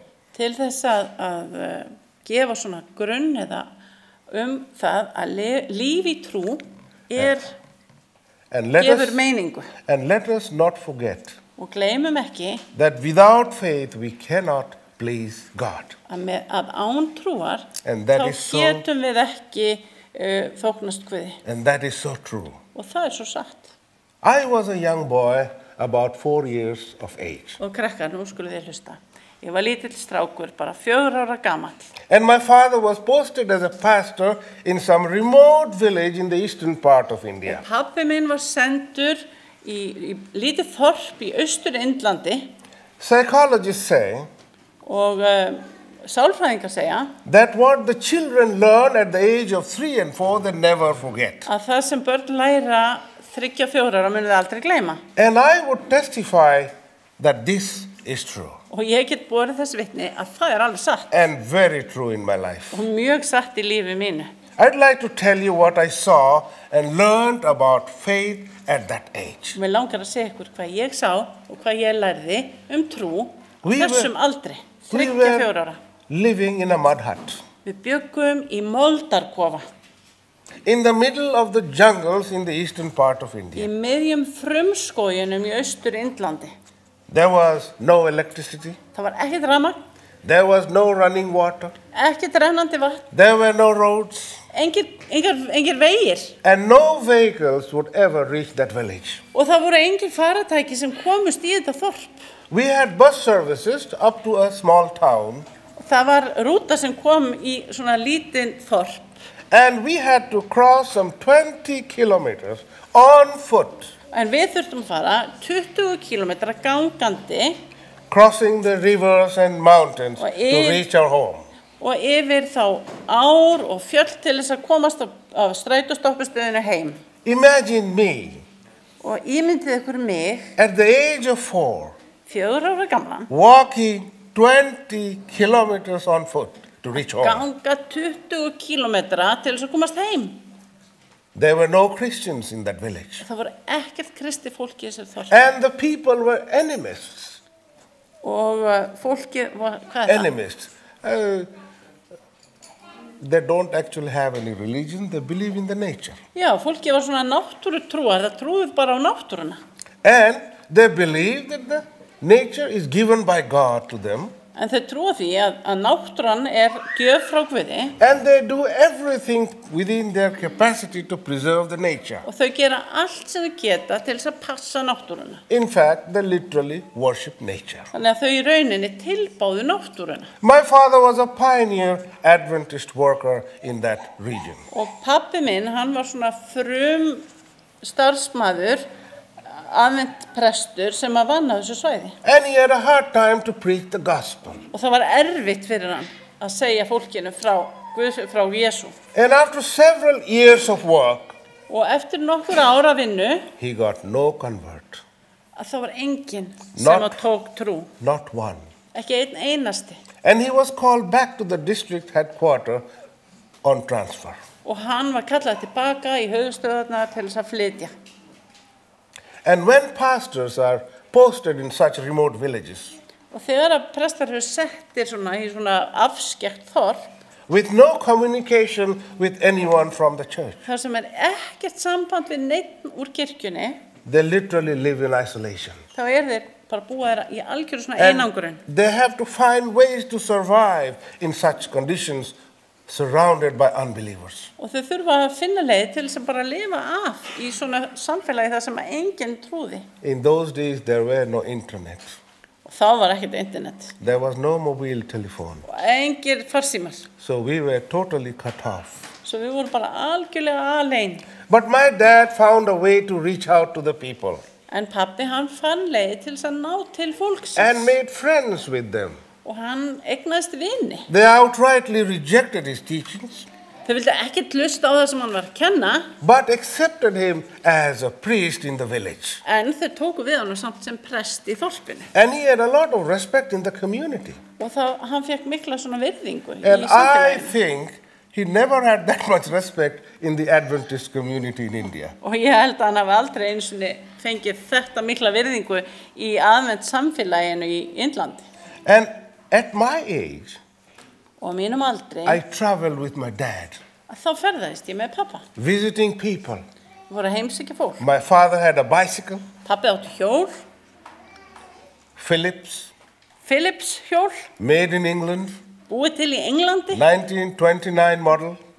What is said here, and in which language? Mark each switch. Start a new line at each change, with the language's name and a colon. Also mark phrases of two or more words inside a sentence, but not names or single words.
Icelandic: Til þess að gefa svona grunn eða það að líf í trú
English: And let
Icelandic: gefur
English: us,
Icelandic: meiningu.
English: and let us not forget
Icelandic: Og gleymum ekki
English: that without faith we cannot please God.
Icelandic: að án trúar
English: And that
Icelandic: þá
English: is so-
Icelandic: getum við ekki þóknast Guði.
English: And that is so true.
Icelandic: Og það svo satt.
English: I was a young boy about 4 years of age.
Icelandic: Og krakkar, nú skuluð þið hlusta. Ég var lítill strákur, bara 4 ára gamall.
English: And my father was posted as a pastor in some remote village in the eastern part of India.
Icelandic: Pabbi minn var sendur í lítið þorp í Austur-Indlandi
English: Psychologists say
Icelandic: og sálfræðingar segja
English: that what the children learn at the age of 3 and 4 they never forget.
Icelandic: að það sem börn læra 3-4 ára munu þið aldrei gleyma.
English: And I would testify that this is true
Icelandic: Og ég get borið þess vitni að það alveg satt
English: and very true in my life.
Icelandic: og mjög satt í lífi mínu.
English: I'd like to tell you what I saw and learned about faith at that age.
Icelandic: Mér langar að segja ykkur hvað ég sá og hvað ég lærði trú á
English: We
Icelandic: þessum
English: were-
Icelandic: aldri,
English: We
Icelandic: 3-4
English: were
Icelandic: ára.
English: living in a mud hut
Icelandic: Við bjöggum í moldarkofa
English: in the middle of the jungles in the eastern part of
Icelandic: í
English: India.
Icelandic: miðjum frumskóginum í Austur-Indlandi.
English: There was no electricity.
Icelandic: Það var ekkert rafmagn,
English: There was no running water.
Icelandic: ekkert rennandi vatn,
English: There were no roads.
Icelandic: engir vegir
English: And no vehicles would ever reach that village.
Icelandic: og það voru engin faratæki sem komust í þetta þorp.
English: We had bus services up to a small town,
Icelandic: Það var rúta sem kom í svona lítinn þorp
English: and we had to cross some 20 kilometers on foot,
Icelandic: en við þurftum að fara 20 kilometra gangandi
English: crossing the rivers and mountains
Icelandic: Og
English: to reach our home.
Icelandic: og yfir þá ár og fjöll til þess að komast af strætóstoppistöðinu heim.
English: Imagine me
Icelandic: Og ímyndið ykkur mig,
English: at the age of 4,
Icelandic: 4 ára gamlan,
English: walking 20 kilometers on foot to reach home.
Icelandic: ganga 20 kilometra til þess að komast heim.
English: There were no Christians in that village.
Icelandic: Það voru ekkert kristi fólki í þessu þorp.
English: And the people were animists.
Icelandic: Og fólki, hvað það?
English: Animists. They don't actually have any religion, they believe in the nature.
Icelandic: Já, fólki var svona náttúrutrúar, það trúið bara á náttúruna.
English: And they believe that the nature is given by God to them.
Icelandic: En þau trúa því að náttúran gjöf frá Guði
English: And they do everything within their capacity to preserve the nature.
Icelandic: og þau gera allt sem þau geta til þess að passa náttúruna.
English: In fact, they literally worship nature.
Icelandic: Þannig að þau í rauninni tilbáðu náttúruna.
English: My father was a pioneer Adventist worker in that region.
Icelandic: Og pabbi minn, hann var svona starfsmaður aðvent prestur sem að vann á þessu svæði.
English: And he had a hard time to preach the gospel.
Icelandic: Og það var erfitt fyrir hann að segja fólkinu frá Jesú.
English: And after several years of work,
Icelandic: Og eftir nokkur ára vinnu,
English: he got no convert.
Icelandic: að það var enginn sem
English: Not-
Icelandic: að tók trú.
English: Not one.
Icelandic: Ekki einn einasti.
English: And he was called back to the district headquarters on transfer.
Icelandic: Og hann var kallað tilbaka í höfuðstöðarnar til þess að flytja.
English: And when pastors are posted in such remote villages,
Icelandic: Og þegar að prestar eru settir í svona afskekt þorp,
English: with no communication with anyone from the church,
Icelandic: þar sem ekkert samband við neitt úr kirkjunni,
English: they literally live in isolation.
Icelandic: þá þeir bara búa í algjöru svona
English: And
Icelandic: einangrun.
English: they have to find ways to survive in such conditions surrounded by unbelievers.
Icelandic: Og þau þurfa að finna leið til þess að bara lifa af í svona samfélagi þar sem enginn trúði.
English: In those days, there were no internet.
Icelandic: Og þá var ekkert internet.
English: There was no mobile telephone.
Icelandic: Og engir farsímar.
English: So we were totally cut off.
Icelandic: Svo við vorum bara algjörlega alein.
English: But my dad found a way to reach out to the people
Icelandic: En pabbi hann fann leið til þess að ná til fólksins.
English: and made friends with them.
Icelandic: Og hann eignaðist vini.
English: They outrightly rejected his teachings,
Icelandic: Þau vildi ekkert hlusta á það sem hann var að kenna,
English: but accepted him as a priest in the village.
Icelandic: en þau tóku við hann samt sem prest í þorpinu.
English: And he had a lot of respect in the community.
Icelandic: Og hann fekk mikla svona virðingu
English: And
Icelandic: í
English: I
Icelandic: samfélaginu.
English: think he never had that much respect in the Adventist community in India.
Icelandic: Og ég held að hann hafi aldrei einu sinni fengið þetta mikla virðingu í aðvent samfélaginu í Indlandi.
English: And at my age,
Icelandic: Og á mínum aldri,
English: I traveled with my dad,
Icelandic: að þá ferðaðist ég með pappa.
English: visiting people.
Icelandic: Við vorum að heimsækja fólk.
English: My father had a bicycle,
Icelandic: Pappi átti hjól,
English: Philips,
Icelandic: Philips hjól,
English: made in England,
Icelandic: búið til í Englandi,
English: 1929 model,